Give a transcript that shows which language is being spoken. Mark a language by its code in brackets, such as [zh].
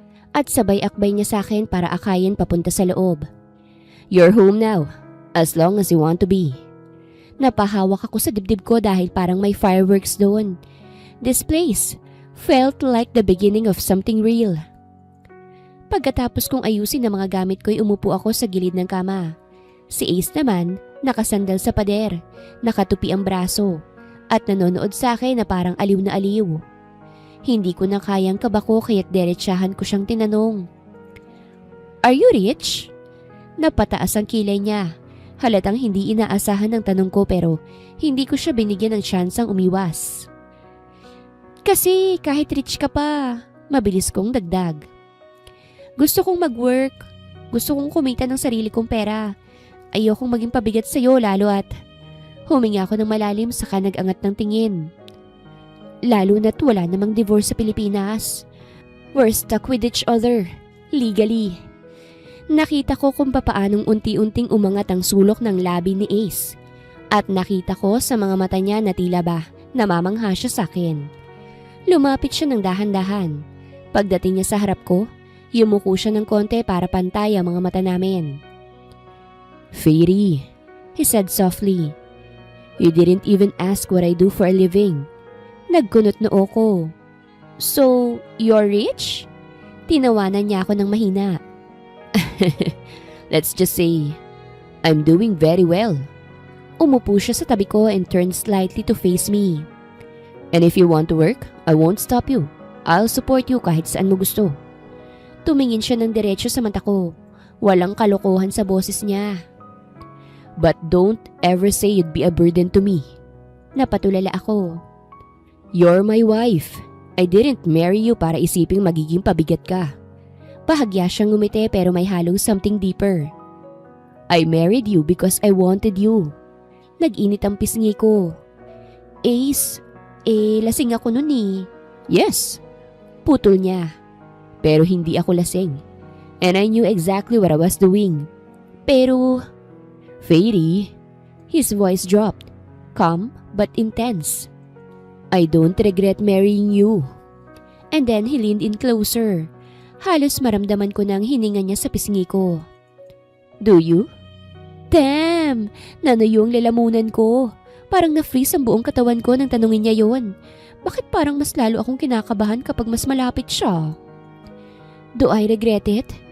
[tl] At sabay akbay niya sa akin para akayin papunta sa loob. [en] You're home now, as long as you want to be. [tl] Napahawak ako sa dibdib ko dahil parang may fireworks doon. [en] This place felt like the beginning of something real. [tl] Pagkatapos kong ayusin ang mga gamit ko'y umupo ako sa gilid ng kama. Si Ace naman, nakasandal sa pader, nakatupi ang braso, at nanonood sa akin na parang aliw na aliw. Hindi ko na kayang kabako kaya't derechahan ko siyang tinanong. [en] Are you rich? [tl] Napataas ang kilay niya. Halatang hindi inaasahan ang tanong ko pero hindi ko siya binigyan ng tsansang umiwas. Kasi kahit rich ka pa, mabilis kong dagdag. Gusto kong mag-work. Gusto kong kumita ng sarili kong pera. Ayokong maging pabigat sa'yo lalo at huminga ako ng malalim saka nag-angat ng tingin. Lalo na't wala namang divorce sa Pilipinas. [en] We're stuck with each other, legally. [tl] Nakita ko kung papaanong unti-unting umangat ang sulok ng labi ni Ace. At nakita ko sa mga mata niya na tila ba namamangha siya sa akin. Lumapit siya ng dahan-dahan. Pagdating niya sa harap ko, yumuko siya ng konti para pantay ang mga mata namin. [en] Fairy, He said softly. you didn't even ask what I do for a living. [tl] Nagkunot noo ko. [en] So, you're rich? [tl] Tinawanan niya ako ng mahina. [en] Let's just say, I'm doing very well. [tl] Umupo siya sa tabi ko [en] and turned slightly to face me. And if you want to work, I won't stop you. I'll support you [tl] kahit saan mo gusto. Tumingin siya ng diretso sa mata ko. Walang kalokohan sa boses niya. [en] But don't ever say you'd be a burden to me. [tl] Napatulala ako. [en] You're my wife. I didn't marry you [tl] para isiping magiging pabigat ka. Bahagya siyang ngumiti pero may halong [en] something deeper. I married you because I wanted you. [tl] Nag-init ang pisngi ko. Ace, lasing ako nun eh. [en] Yes. [tl] Putol niya. Pero hindi ako lasing. [en] And I knew exactly what I was doing. [tl] Pero, [en] Fairy, his voice dropped, calm but intense. I don't regret marrying you. And then he leaned in closer. [tl] Halos maramdaman ko na ang hininga niya sa pisngi ko. [en] Do you? Damn! [tl] Nanayo ang lalamunan ko. Parang na-freeze ang buong katawan ko nang tanungin niya yon. Bakit parang mas lalo akong kinakabahan kapag mas malapit siya? [en] Do I regret it?